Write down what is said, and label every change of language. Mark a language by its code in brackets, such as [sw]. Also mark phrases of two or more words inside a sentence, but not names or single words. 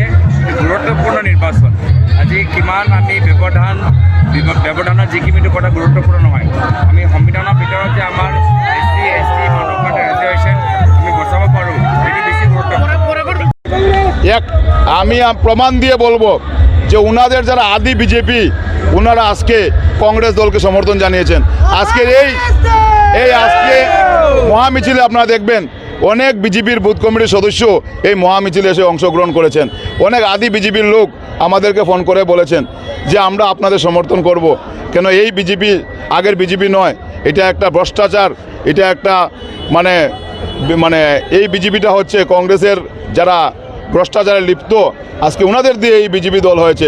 [as] গুৰুত্বপূৰ্ণ নিৰ্বাচন। আজি কিমান আমি ব্যৱধানৰ যিখিনিটো কথা গুৰুত্বপূৰ্ণ নহয়, আমি সংবিধানৰ ভিতৰত যে আমাৰ এছ টি মানুহৰ কাৰণে ৰিজাৰ্ভেশ্যন আমি বচাব পাৰোঁ, সেইটো বেছি গুৰুত্বপূৰ্ণ। [bn] আমি প্রমাণ দিয়ে বলবো যে ওনাদের যারা আদি বিজেপি, ওনারা আজকে কংগ্রেস দলকে সমর্থন জানিয়েছেন। আজকের আজকে মহামিছিলে আপনারা দেখবেন অনেক বিজেপির বুথ কমিটির সদস্য এই মহামিছিলে এসে অংশগ্রহণ করেছেন। অনেক আদি বিজেপির লোক আমাদেরকে ফোন করে বলেছেন যে আমরা আপনাদের সমর্থন করব, কেন এই বিজেপি আগের বিজেপি নয়, এটা একটা ভ্রষ্টাচার, এটা একটা মানে এই বিজেপিটা হচ্ছে কংগ্রেসের যারা ভ্রষ্টাচারে লিপ্ত, আজকে ওনাদের দিয়ে এই বিজেপি দল হয়েছে।